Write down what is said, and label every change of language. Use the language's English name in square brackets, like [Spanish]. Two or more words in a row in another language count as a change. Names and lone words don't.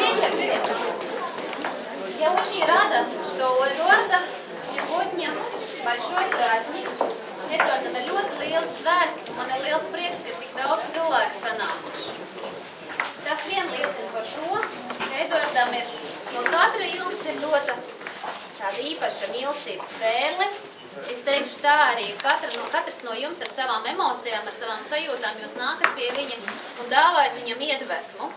[Russian] лайксет. Я очень рада, что у Эдуарда сегодня большой праздник. [Latvian] Эдуardam ir ļoti lieli svētki. Man ir liels prieks, ka tik daudz cilvēku sanākuši. Tas vien liecina par to, ka Eduardam ir no katra jums ir dota tāda īpaša mīlestības pērle. Es teikšu tā arī, katrs no jums ar savām emocijām, ar savām sajūtām, jūs nākat pie viņa un dāvājat viņam iedvesmu.